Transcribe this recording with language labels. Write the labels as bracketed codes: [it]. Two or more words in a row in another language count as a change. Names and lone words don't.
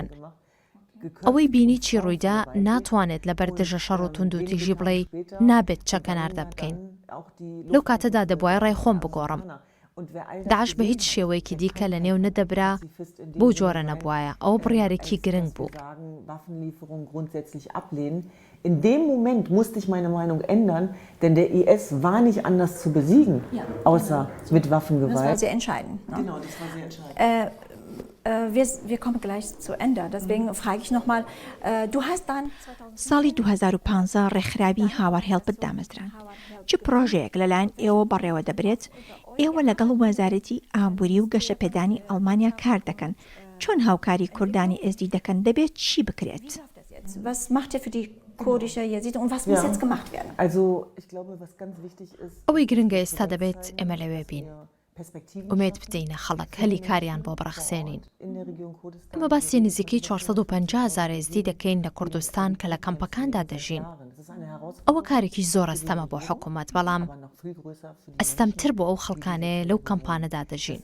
[ckb] ئەوەی بینی چی ڕوویدا ناتوانێت لەبەر دژە شەڕ و توند و تیژی بڵێ نابێت چەکەناردە بکەین. لەو کاتەدا دەبوای ڕای خۆم بگۆڕم. داعش بە هیچ شێوەیەکی دیکە لە نێو نەدەبرا بۆ جۆرە نەبوایە، ئەوە بڕیارێکی گرنگ بوو. [de] In dem Moment musste ich meine Meinung ändern, denn der IS war nicht anders zu besiegen, außer mit Waffengewalt. Das war sehr entscheidend. Ne? Genau, das war sehr entscheidend. Wir kommen gleich zu Ende. Deswegen frage ich nochmal, du hast dann... [ckb] ساڵی 2015 ڕێکخراوی هاوارهێڵپت دامەزران. چ پرۆژەیەک لەلایەن ئێوە بەڕێوە دەبرێت؟ ئێوە لەگەڵ وەزارەتی ئابووری و گەشەپێدانی ئەڵمانیا کار دەکەن. چۆن هاوکاری کوردانی ئێزدی دەکەن؟ دەبێت چی بکرێت؟ [de] Was macht ihr für die kurdische Jesiden und was muss jetzt gemacht werden? Also, ich glaube, was ganz wichtig ist... [ckb] ئەوەی گرنگە ئێستا دەبێت ئێمە لەوێ بین. ئومێد بدەینە خەڵک هەلی کاریان بۆ بڕەخسێنین. ئەمە باسی نزیکەی 450,000 ئێزدی دەکەین لە کوردستان کە لە کەمپەکاندا دەژین. ئەوە کارێکی زۆر ئەستەمە بۆ حکوومەت، بەڵام ئەستەمتر بۆ ئەو خەڵکانەیە لەو کەمپانەدا دەژین.